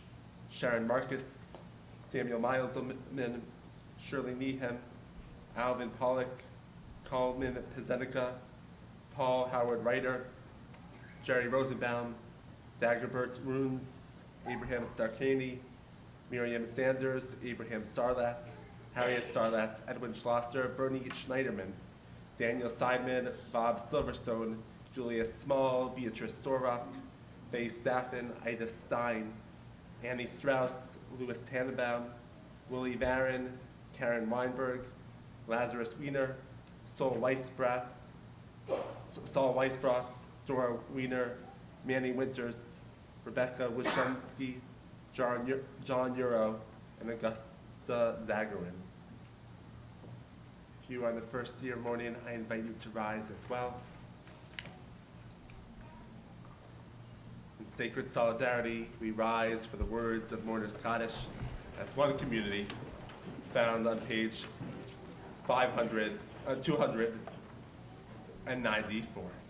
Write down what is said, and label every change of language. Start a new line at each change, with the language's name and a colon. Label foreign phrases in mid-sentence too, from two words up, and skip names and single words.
English: Sharon Marcus, Samuel Mileselman, Shirley Meehan, Alvin Pollock, Coleman Pizenica, Paul Howard Reiter, Jerry Rosenbaum, Dagobert Runes, Abraham Starkany, Miriam Sanders, Abraham Sarlat, Harriet Sarlat, Edwin Schlosser, Bernie Schneiderman, Daniel Seidman, Bob Silverstone, Julia Small, Beatrice Sorrock, Faye Staffen, Ida Stein, Annie Strauss, Louis Tannenbaum, Willie Barron, Karen Weinberg, Lazarus Wiener, Saul Weisbrot, Dora Wiener, Manny Winters, Rebecca Wyshensky, John Euro, and Augusta Zagarin. If you are on the first year morning, I invite you to rise as well. In sacred solidarity, we rise for the words of Mourners Kaddish as one community, found on page 294.